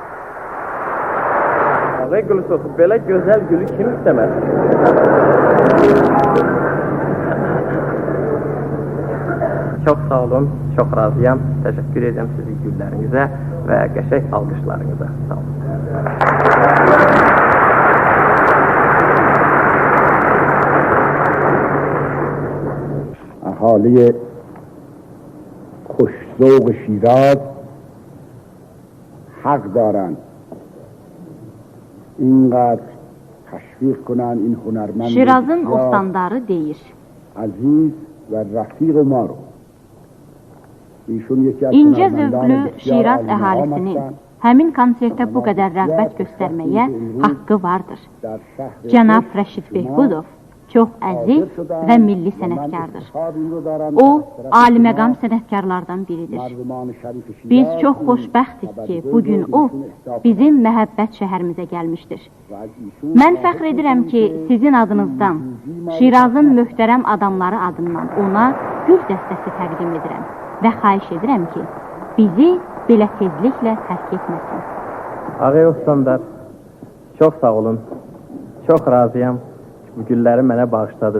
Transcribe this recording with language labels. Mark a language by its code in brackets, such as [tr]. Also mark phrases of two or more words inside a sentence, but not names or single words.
[az] Ağay Gül Sorxi, belə gözəl gülü kim istəməz? Çox sağ olun, çox razıyam. Təşəkkür edirəm sizin güllərinizə və qəşəng alqışlarınıza. Sağ olun. [fa] اهالی خوش‌ذوق شیراز حق دارند اینقدر تشویق کنند این هنرمند [az] Şirazın ostandarı deyir. [fa] عزیز و رفیق ما رو ایشون یکی از [az] İncə [fa] هنرمندان [az] zövqlü [fa] بسیار [az] Şiraz [fa] عالی مقام [az] əhalisinin [fa] هستند. [az] həmin konsertə bu qədər rəğbət göstərməyə haqqı vardır. [fa] در شهر [az] Cənab [fa] قدس [az] Rəşid [fa] شما [az] Behbudov çox əziz [fa] حاضر شدند [az] və milli [fa] و من [az] sənətkardır. [fa] افتخار این رو دارم [az] O, [fa] از طرف [az] aliməqam [fa] شما [az] sənətkarlardan biridir. [fa] مردمان شریف شیراز [az] Biz çox [fa] این [az] xoşbəxtik ki, [fa] خبرگوی [az] bugün [fa] رو [az] o [fa] ایشون اهدا [az] bizim məhəbbət şəhərimizə gəlmişdir. [fa] و از ایشون [az] Mən [fa] خواهش [az] fəxr edirəm [fa] می‌کنم [az] ki, sizin adınızdan, Şirazın möhtərəm adamları adından ona gül dəstəsi təqdim edirəm və xahiş edirəm ki, bizi belə tezliklə tərk etməsin. Ağay Ostandar, çox sağ olun. Çox razıyam ki, bu gülləri mənə bağışladınız.